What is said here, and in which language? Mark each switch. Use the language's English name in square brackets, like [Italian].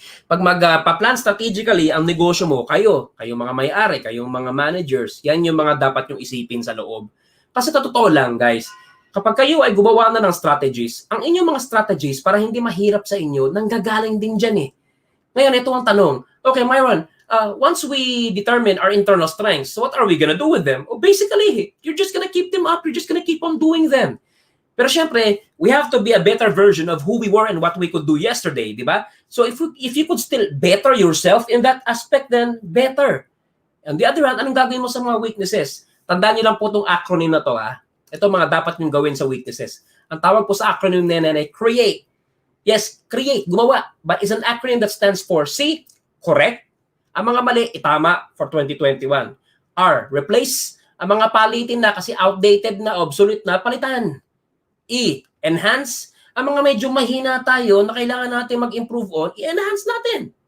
[Filipino] Pag magpa-plan strategically ang negosyo mo, kayong mga may-ari, kayong mga managers, yan yung mga dapat yung isipin sa loob. Kasi totoo lang guys, kapag kayo ay gumawa na ng strategies, ang inyong mga strategies para hindi mahirap sa inyo, nanggagaling din dyan eh. Ngayon, ito ang tanong. [English] Okay, Myron, once we determine our internal strengths, what are we gonna do with them? Oh, basically, you're just gonna keep them up. You're just gonna keep on doing them. [Filipino] Pero syempre, [English] we have to be a better version of who we were and what we could do yesterday, di ba? So if you could still better yourself in that aspect, then better. On the other hand, [Filipino] anong gagawin mo sa mga weaknesses? Tandaan niyo lang po itong acronym na to, ha? Ito mga dapat niyong gawin sa weaknesses. Ang tawag po sa acronym na yan ay create. [English] Yes, create, [Filipino] gumawa. [English] But it's an acronym that stands for C, correct. [Filipino] Ang mga mali, itama for 2021. R, replace. Ang mga palitin na kasi outdated na, obsolete na, palitan. E, enhance. Ang mga medyo mahina tayo na kailangan natin mag-improve on, i-enhance natin.